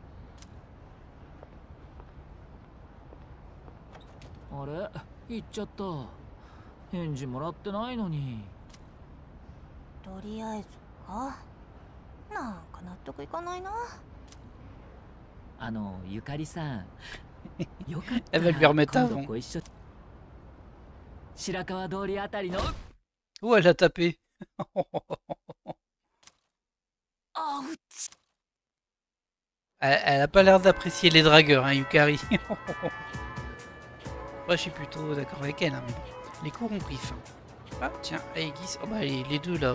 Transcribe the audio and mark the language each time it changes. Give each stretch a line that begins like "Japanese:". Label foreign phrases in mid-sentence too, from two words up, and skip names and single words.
Japanese: あれ、行っちゃった。返事もらってないのに。とりあえずか。なんか納得いかないな。ゆかりさん。よかった
French: Elle va lui remettre
Japanese: ら今度
French: avant.
Japanese: ご一緒。白川通りあたりの。
French: Oh, elle a tapé. Elle a pas l'air d'apprécier les dragueurs, hein, Yukari. Moi, je suis plutôt d'accord avec elle, hein, mais bon. Les cours ont pris fin. Ah, tiens, Aegis. Oh, bah, les deux là.